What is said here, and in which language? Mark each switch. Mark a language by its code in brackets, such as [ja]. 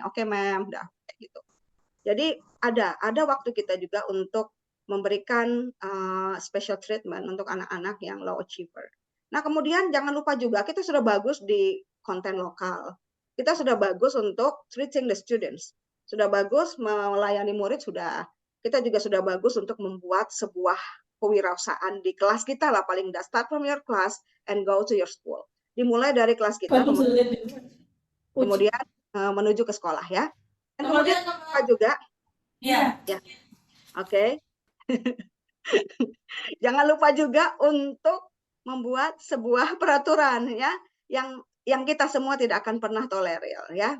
[id] Oke, ma'am, udah gitu. Jadi ada waktu kita juga untuk memberikan [en] special treatment [id] untuk anak-anak yang low achiever. Nah, kemudian jangan lupa juga kita sudah bagus di konten lokal. Kita sudah bagus untuk [en] treating the students. [id] Sudah bagus melayani murid, sudah. Kita juga sudah bagus untuk membuat sebuah kewirausahaan di kelas kita lah paling enggak. [en] Start from your class and go to your school. [id] Dimulai dari kelas kita, kemudian menuju ke sekolah ya. Dan kemudian apa juga? Ya. Oke. Jangan lupa juga untuk membuat sebuah peraturan ya yang kita semua tidak akan pernah tolerir ya.